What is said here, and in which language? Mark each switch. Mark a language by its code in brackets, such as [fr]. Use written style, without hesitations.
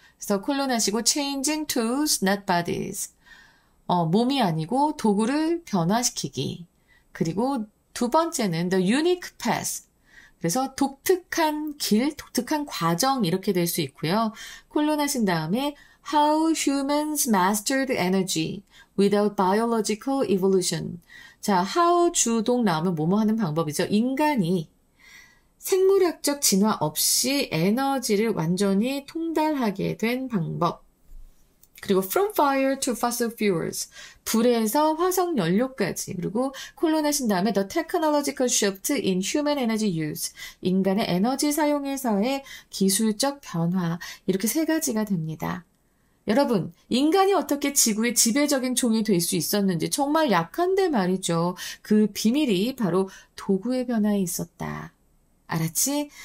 [ko] 그래서 콜론하시고 [en] changing tools, not bodies. [ko] 몸이 아니고 도구를 변화시키기. 그리고 두 번째는 [en] the unique path. [ko] 그래서 독특한 길, 독특한 과정 이렇게 될 수 있고요. 콜론하신 다음에 [en] How humans mastered energy without biological evolution. [ko] 자, how 주동 나오면 뭐뭐 하는 방법이죠. 인간이 생물학적 진화 없이 에너지를 완전히 통달하게 된 방법. 그리고 [en] from fire to fossil fuels. [ko] 불에서 화석 연료까지. 그리고 콜론하신 다음에 [en] the technological shift in human energy use. [ko] 인간의 에너지 사용에서의 기술적 변화. 이렇게 세 가지가 됩니다. 여러분, 인간이 어떻게 지구의 지배적인 종이 될 수 있었는지 정말 약한데 말이죠. 그 비밀이 바로 도구의 변화에 있었다. 알았지?